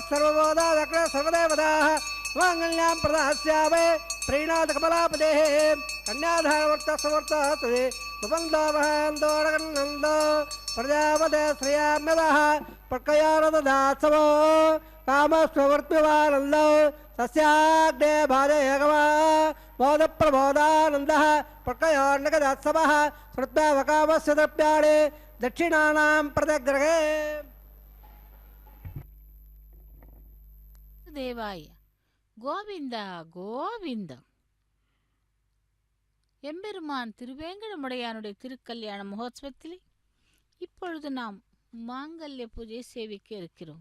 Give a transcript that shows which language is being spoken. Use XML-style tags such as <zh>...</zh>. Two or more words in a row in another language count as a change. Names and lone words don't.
<sa>सर्वबोधा दक्र सर्वदेवताः माङ्गल्यां प्रदास्यामे प्रीणादकमलापदेः कन्याधारवर्तसमर्थः सुबन्धो महान्तोरगन्नन्दो प्रजापते श्रियाम्यदः प्रकयारददात्सवो कामस्ववर्त्यवानन्दो सस्याग्ने भाजयगवा बोधप्रबोधानन्दः प्रकयोर्नगदात्सवः श्रुत्वावकामस्य द्रव्याणि दक्षिणानां प्रतिग्रहे</sa> <ta>தேவாய கோவிந்தா கோவிந்தா. எம்பெருமான் திருவேங்கடமுடையானுடைய திருக்கல்யாண மகோத்சவத்திலே இப்பொழுது நாம் மாங்கல்ய பூஜை சேவிக்க இருக்கிறோம்.</ta>